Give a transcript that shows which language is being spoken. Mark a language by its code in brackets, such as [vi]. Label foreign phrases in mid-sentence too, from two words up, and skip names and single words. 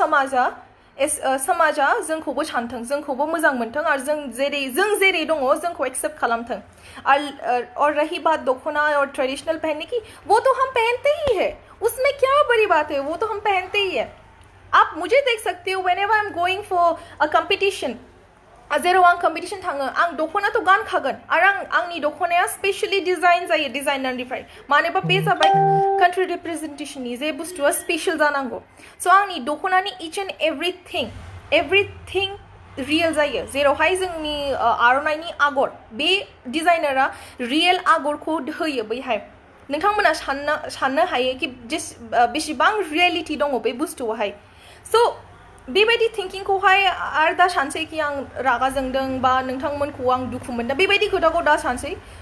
[brx] समाजा जोंखौबो सानथों जोंखौबो मोजां मोनथों आरो जों जेरै दङ जोंखौ एक्सेप्ट खालामथों [hi] और रही बात दखना और ट्रेडिशनल पहनने की वो तो हम पहनते ही है उसमें क्या बड़ी बात है वो तो हम पहनते ही है आप मुझे देख सकते हो [en] whenever I'm going for a competition [brx] जेराव आं कम्पिटिशन थाङो आं दखना तो गानखागोन आरो आंनि दखनाया स्पेशली डिजाइन जायो डिजाइनारनिफ्राय मानोबा बे जाबाय कान्ट्रि रिप्रेजेन्टेशननि जे बुस्थुआ स्पेशल जानांगौ स' आंनि दखनानि [en] each and everything [brx] रियेल जायो जेरावहाय जोंनि आर'नाइनि आगर बे डिजाइनारा रियेल आगरखौ होयो बैहाय नोंथांमोना साननो हायो कि बेसेबां रियेलिटि दङ बे बुस्थुआवहाय स' बेबायदि थिंकिंखौहाय आरो दा सानसै कि आं रागा जोंदों बा नोंथांमोनखौ आं दुखु मोनदों बेबायदि खोथाखौ दा सानसै